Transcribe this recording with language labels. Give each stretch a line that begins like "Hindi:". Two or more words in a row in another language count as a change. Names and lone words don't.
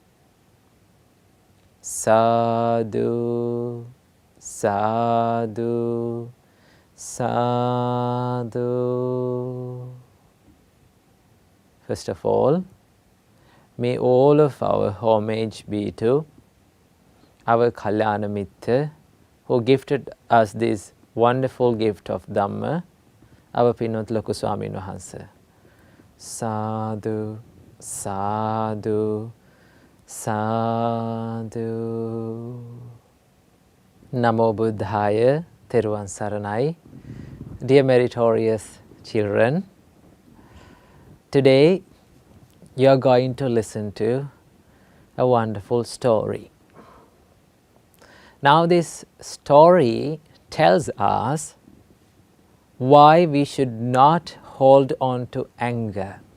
Pali: Sadhu, sadhu, sadhu.
English: First of all, may all of our homage be to our
Pali: Kalyana Mitta,
English: who gifted us this wonderful gift of Dhamma, our Pinot
Sinhala: Loku Swamin Wahanse.
Pali: Sadhu, sadhu, sadhu. Namo Buddhaya, 𝘘-𝗺𝙗𝙩 𝙒𝙗𝙗.
English: Dear meritorious children, today you are going to listen to a wonderful story. Now this story tells us why we should not hold on to anger.